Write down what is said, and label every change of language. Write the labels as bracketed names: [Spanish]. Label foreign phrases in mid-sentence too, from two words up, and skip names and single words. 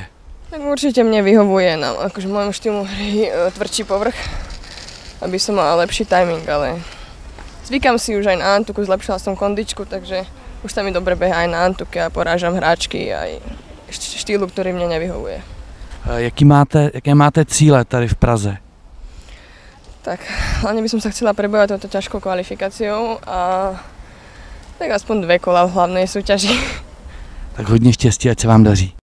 [Slovak] Tak určite mne vyhovuje akože môjmu štýlu hry tvrdší povrch, aby som mala lepší timing, ale zvykam si už aj na Antuku, zlepšila som kondičku, takže už sa mi dobre behá aj na Antuke a porážam hráčky aj štýlu, ktorý mne nevyhovuje. [Czech] Jaké máte cíle tady v Praze? [Slovak] Tak hlavne by som sa chcela prebojovať touto ťažkou kvalifikáciou a Tak aspoň 2 kola v hlavnej súťaži. [Czech] Tak hodně štěstí, ať se vám daří.